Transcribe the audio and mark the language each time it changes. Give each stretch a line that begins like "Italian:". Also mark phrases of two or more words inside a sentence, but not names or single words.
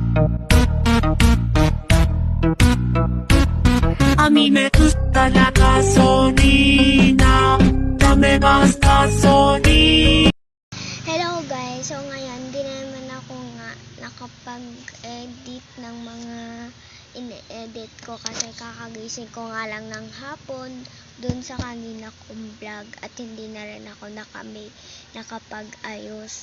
Spanish: A mí me gusta la gasolina, dame más gasolina.
English: Hello guys,
Filipino: so ngayon di naman ako nga nakapag-edit ng mga ine-edit ko kasi kakagising ko nga lang ng hapon dun sa kanina kong vlog at hindi na rin ako nakapag-ayos.